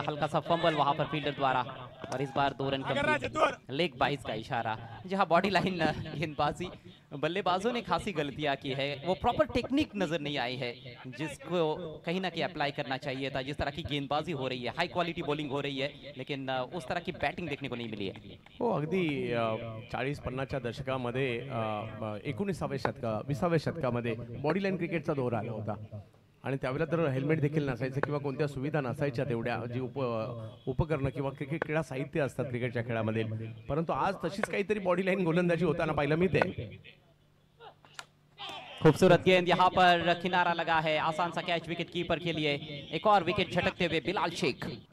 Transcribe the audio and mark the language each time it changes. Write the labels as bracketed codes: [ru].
[hi] हल्का सा फंबल वहां पर फील्डर द्वारा और इस बार 2 रन कंप्लीट। लेग 22 का इशारा, जहां बॉडी लाइन गेंदबाजी बल्लेबाजों ने खासी गलतियां की है। वो प्रॉपर टेक्निक नजर नहीं आई है जिसको कहीं ना कहीं अप्लाई करना चाहिए था। जिस तरह की गेंदबाजी हो रही है, हाई क्वालिटी बॉलिंग हो रही है, लेकिन उस तरह की बैटिंग देखने को नहीं मिली है। [mr] हो, अगदी 40-50च्या दशकामध्ये 19व्या शतका 20व्या शतकामध्ये बॉडी लाईन क्रिकेटचा दौर आला होता आणि त्यावेळेला तर हेल्मेट देखील नसायचं किंवा कोणत्या सुविधा नसायच्या तेवढ्या, जी उपकरणं किंवा क्रिकेट क्रीडा साहित्य असतात क्रिकेटच्या खेळामध्ये, परंतु आज तशीच काहीतरी बॉडी लाईन गोलंदाजी होताना पाहायला मिळते. [hi] खूबसूरत गेंद यहाँ पर किनारा लगा है, आसान सा कैच विकेट कीपर के लिए। एक और विकेट झटकते हुए बिलाल शेख।